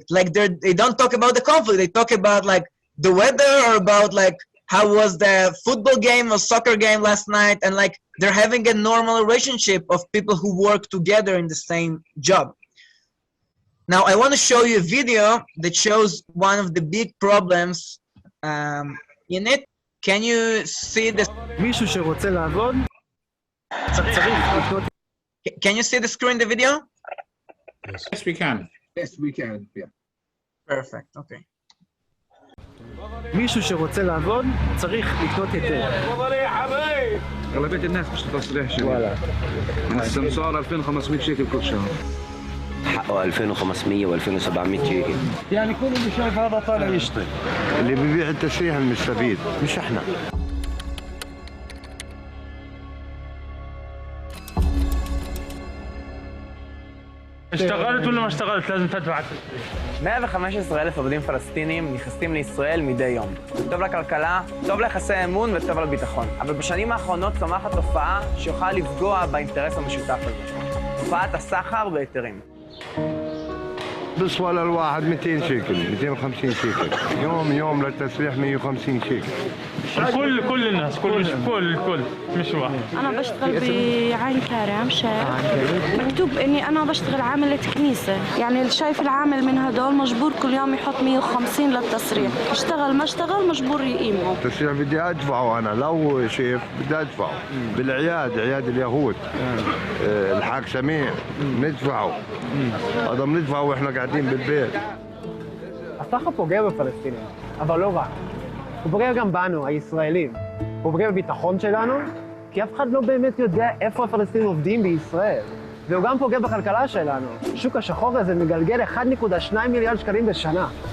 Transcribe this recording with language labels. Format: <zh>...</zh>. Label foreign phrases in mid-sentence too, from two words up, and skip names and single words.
<en>Like they don't talk about the conflict. They talk about like the weather or about like how was the football game or soccer game last night, and like they're having a normal relationship of people who work together in the same job. Now I want to show you a video that shows one of the big problems in it. Can you see this?</en> <he>מישהו שרוצה לעבוד, צריך לקנות.</he> <en>Can you see the screen, the video? Yes, we can. Yes, we can. Yeah. Perfect. Okay.</en> <he>מישהו שרוצה לעבוד, צריך לקנות היתר.</he> <ar>أغلبية الناس مش تصريح شهري. من السمسار 2500 شيكل كل شهر. حقه 2500 و2700 شيكل. يعني كل اللي شايف هذا طالع يشتغل. اللي بيبيع التسريح المستفيد مش احنا. اشتغلت ولا ما اشتغلت لازم תדע.</ar> <he>115,000 עובדים פלסטינים נכנסים לישראל מדי יום. טוב לכלכלה, טוב ליחסי האמון וטוב לביטחון. אבל בשנים האחרונות צומחת תופעה שיכולה לפגוע באינטרס המשותף הזה. תופעת הסחר בהיתרים.</he> <ar>بيصفى للواحد 200 شيكل 250 شيكل يوم للتسريح 150 شيكل. كل الناس كل مش واحد. أنا بشتغل بعين كرم شيخ. مكتوب إني أنا بشتغل عاملة كنيسة، يعني اللي شايف العامل من هدول مجبور كل يوم يحط 150 للتسريح، اشتغل ما اشتغل مجبور يقيمه. التسريح بدي أدفعه أنا لو شيف بدي أدفعه. بالعياد عياد اليهود الحاج سميع ندفعه. هذا بندفعه وإحنا قاعدين بالبيت.</ar> <he>הסחר פוגע בפלסטינים, אבל לא רק. הוא פוגע גם בנו, הישראלים. הוא פוגע בביטחון שלנו, כי אף אחד לא באמת יודע איפה הפלסטינים עובדים בישראל. והוא גם פוגע בכלכלה שלנו. שוק השחור הזה מגלגל 1.2 מיליארד שקלים בשנה.</he>